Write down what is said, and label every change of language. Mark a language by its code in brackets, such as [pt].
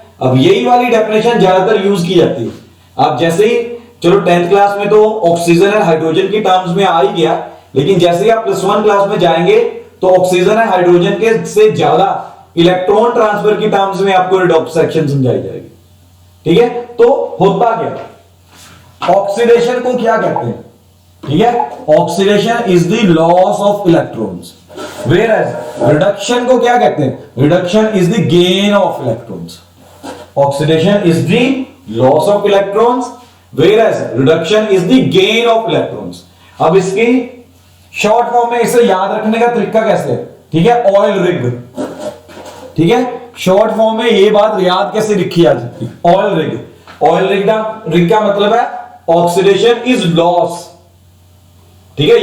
[hi] अब यही वाली डेफिनेशन ज्यादातर यूज की जाती है। अब जैसे ही चलो 10th क्लास में तो ऑक्सीजन एंड हाइड्रोजन की टर्म्स में आ ही गया, लेकिन जैसे ही आप +1 क्लास में जाएंगे तो ऑक्सीजन एंड हाइड्रोजन के से ज्यादा इलेक्ट्रॉन ट्रांसफर की टर्म्स में आपको रिडॉक्स सेक्शन समझाई जाएगी, ठीक है। तो होता क्या, ऑक्सीडेशन को क्या कहते हैं, ठीक है, oxidation is the loss of electrons, where as reduction को क्या कहते हैं, reduction is the gain of electrons. [en] Oxidation is the loss of electrons, whereas reduction is the gain of electrons. [hi] अब इसकी शॉर्ट फॉर्म में इसे याद रखने का तरीका कैसे है, ठीक है, ऑयल रिग, ठीक है। शॉर्ट फॉर्म में ये बात याद कैसे लिखी जा सकती है, ऑयल रिग। ऑयल रिग का मतलब है ऑक्सीडेशन इज लॉस, ठीक है।